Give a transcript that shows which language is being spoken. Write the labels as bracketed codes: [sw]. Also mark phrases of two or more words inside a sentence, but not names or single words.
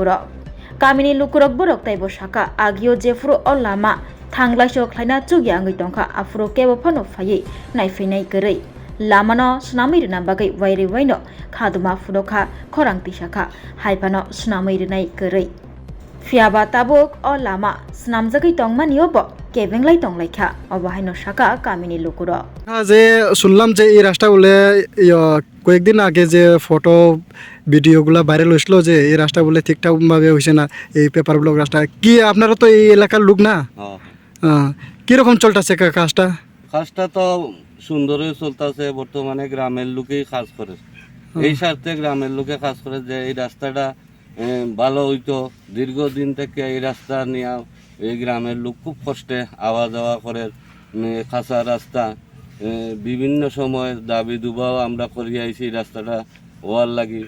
[trp] लुकुरक बरक ताइबो साका आगियो जेफुरो अ लामा थांग्लायसो खालायना चुगिया अंगै तंखा आफुरो केबो फानो फायै नायफैनाय गरै लामानो स्नामै रना बागै वाइरे वाइनो खादुमा फुदोखा खरांति साखा हाइफानो स्नामै रनाय गरै फियाबा ताबुक अ लामा स्नामजागै तंमानियोब केबेंलाय तंलायखा अबाहायनो साका कामिनि लुकुरो [bn] যে শুনলাম যে এই রাস্তা বলে কয়েকদিন আগে যে ফটো ভিডিওগুলো ভাইরাল হয়েছিল যে এই রাস্তা বলে ঠিকঠাকভাবে হয়েছে না এই [en] paper block [bn] রাস্তা কি আপনারা তো এই এলাকার লোক না কিরকম চলতেছে কাজটা কাজটা তো সুন্দরই চলতেছে বর্তমানে গ্রামের লোকেই কাজ করে এই স্বার্থে গ্রামের লোকে কাজ করে যে এই রাস্তাটা ভালো হইতো দীর্ঘদিন থেকে এই রাস্তা নিয়ে এই গ্রামের লোক খুব কষ্টে আওয়া যাওয়া করে কাঁচা রাস্তা বিভিন্ন সময় দাবি দুবাও আমরা করি আইছি রাস্তাটা হওয়ার লাগি